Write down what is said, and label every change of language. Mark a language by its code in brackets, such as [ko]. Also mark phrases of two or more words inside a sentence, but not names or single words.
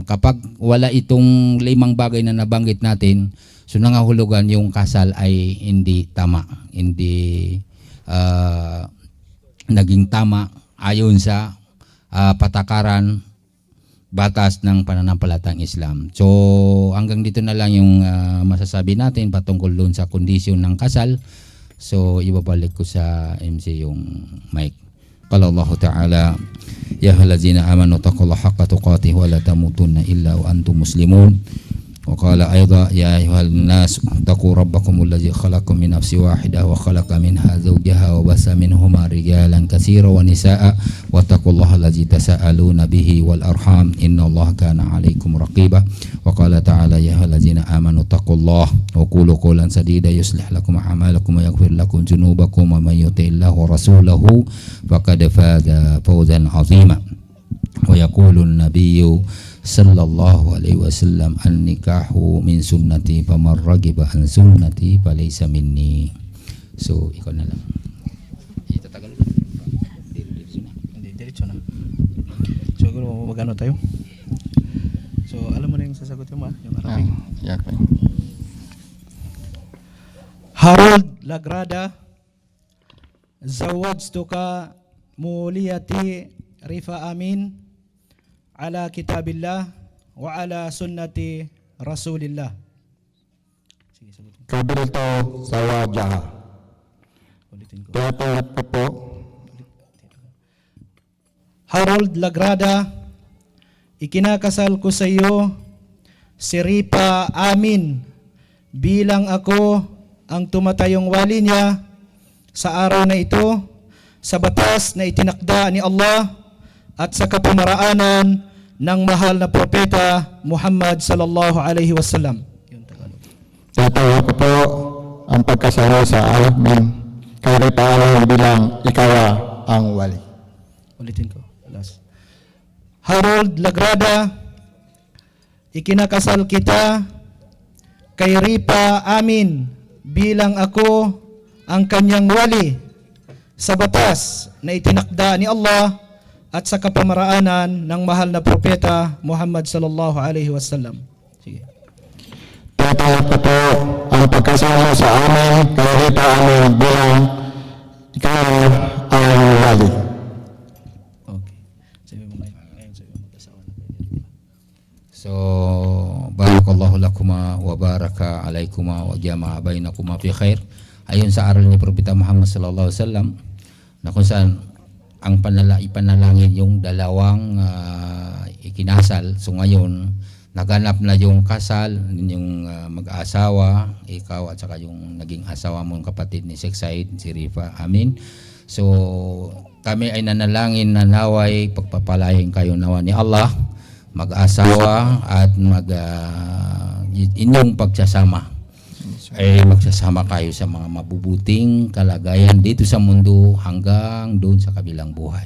[tl] Kapag wala itong 5 bagay na nabanggit natin, so nangahulugan yung kasal ay hindi tama, hindi naging tama ayon sa patakaran batas ng pananampalatang Islam. So hanggang dito na lang yung masasabi natin patungkol doon sa kondisyon ng kasal. So ibabalik ko sa MC yung mic. [ar] قال الله تعالى، يا أيها الذين آمنوا اتقوا الله حق تقاته ولا تموتن إلا وأنتم مسلمون. وقال أيضا يا أيها الناس اتقوا ربكم الذي خلقكم من نفس واحدة وخلق منها زوجها وبث منهما رجالا كثيرا ونساء واتقوا الله الذي تساءلون به والأرحام إن الله كان عليكم رقيبا. وقال تعالى يا أيها الذين آمنوا اتقوا الله وقولوا قولا سديدا يصلح لكم أعمالكم ويغفر لكم ذنوبكم ومن يطع الله ورسوله فقد فاز فوزا عظيما. ويقول النبي صلى الله عليه وسلم النكاح من سنتي فمن رغب عن سنتي فليس مني. [tl] So ikaw na lang. Itatagal mo. Hindi, diretso na. So siguro magano tayo? So alam mo na yung sasagot mo, yung Arabic. [en] Yeah, okay. [ar] Harold Lagrada، زوجتك موليتي Rifa Amin على كتاب الله وعلى سنة رسول الله. [tl] Sige, sagutin. [ar] قبلت زواجها. [tl] Ulitin ko. Tinatanggap ko po Harold Lagrada, ikinakasal ko sa iyo si Rifa Amin bilang ako ang tumatayong wali niya sa araw na ito sa batas na itinakda ni Allah at sa kapamaraanan ng mahal na propeta Muhammad [ar] صلى الله عليه وسلم. [tl] Tinatanggap ko po ang pagkasalo sa amin kay Rifa Amin bilang ikaw ang wali. Ulitin ko. Last. Harold Lagrada, ikinakasal kita kay Rifa Amin bilang ako ang kanyang wali sa batas na itinakda ni Allah at sa kapamaraanan ng mahal na propeta Muhammad [ar] صلى الله عليه وسلم. [tl] Sige. Tinatanggap ko po ang pagkasalo sa amin kay Rifa Amin bilang ikaw ang wali. Okay. Sabi mo ngayon, sabi mo magkasawa na. [ar] So بارك الله لكما وبارك عليكما وجمع بينكما في خير. [tl] ayon sa aral ni Propeta Muhammad [ar] صلى الله عليه وسلم [tl] na kung saan ang ipanalangin yung dalawang ikinasal. So ngayon naganap na yung kasal, yung mag-aasawa, ikaw at saka yung naging asawa mong kapatid ni Sheikh Said, si Rifa. Amin. So kami ay nanalangin na naway pagpapalain kayo nawa ni Allah, mag-asawa at inyong pagsasama ay magsasama kayo sa mga mabubuting kalagayan dito sa mundo hanggang doon sa kabilang buhay.